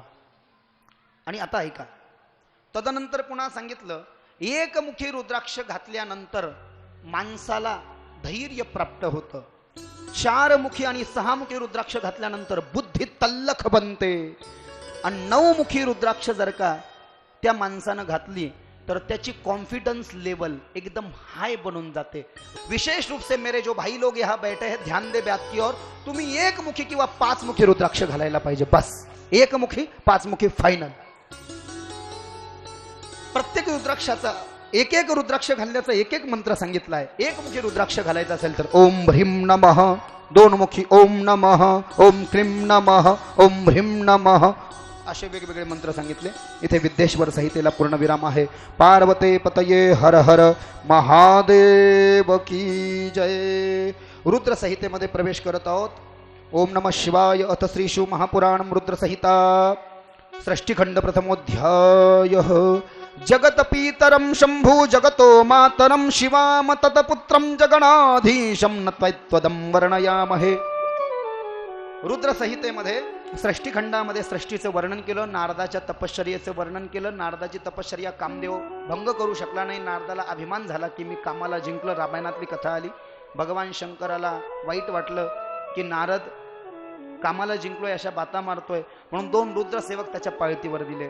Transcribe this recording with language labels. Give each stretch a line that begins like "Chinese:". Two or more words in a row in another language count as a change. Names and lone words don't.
Marathi: आणि आता ऐका, तदनंतर पुन्हा सांगितलं 1 मुखी रुद्राक्ष घातल्यानंतर माणसाला धैर्य प्राप्त होतं. 4 मुखी आणि 6 मुखी रुद्राक्ष घातल्यानंतर बुद्धी तल्लख बनते. आणि 9 मुखी रुद्राक्ष जर का त्या माणसानं घातली तर त्याची
English: confidence level
Marathi: एकदम हाई बनून जाते.
Hindi: विशेष रूप से मेरे जो भाई लोग यहाँ बैठे हैं, ध्यान दे बात की ओर.
Marathi: तुम्ही 1 मुखी किंवा 5 मुखी रुद्राक्ष घालायला पाहिजे. बस 1 मुखी 5 मुखी फायनल. प्रत्येक रुद्राक्षाचा 1 रुद्राक्ष घालण्याचा 1 मंत्र सांगितला आहे. 1 मुखी रुद्राक्ष घालायचा असेल तर
Sanskrit: ओम ह्रीं नमः,
Marathi: 2 मुखी
Sanskrit: ओम नमः, ओम क्लीं नमः, ओम ह्रीं नमः,
Marathi: असे वेगवेगळे मंत्र सांगितले. इथे विद्येश्वर संहितेला पूर्णविराम आहे.
Sanskrit: पार्वते पतये हर हर महादेव की जय. रुद्र संहितेमध्ये प्रवेश करत आहोत. ओम नमः शिवाय. अथ श्री शिव महापुराण रुद्र संहिता सृष्टिखंड प्रथमोध्याय. जगत पीतरम शंभु जगतो मातरम शिवाम तत्पुत्रम जगणाधीशम नत्वैत्वदं वर्णयामहे.
Marathi: रुद्र संहितेमध्ये सृष्टिखंडामध्ये सृष्टीचं वर्णन केलं, नारदाच्या तपश्चर्येचं वर्णन केलं. नारदाची तपश्चर्या कामदेव भंग करू शकला नाही. नारदाला अभिमान झाला की मी कामाला जिंकलं. रामायणातली कथा आली. भगवान शंकराला वाईट वाटलं की नारद कामाला जिंकलोय, अशा बाता मारतोय, म्हणून 2 रुद्रसेवक त्याच्या पाळतीवर दिले.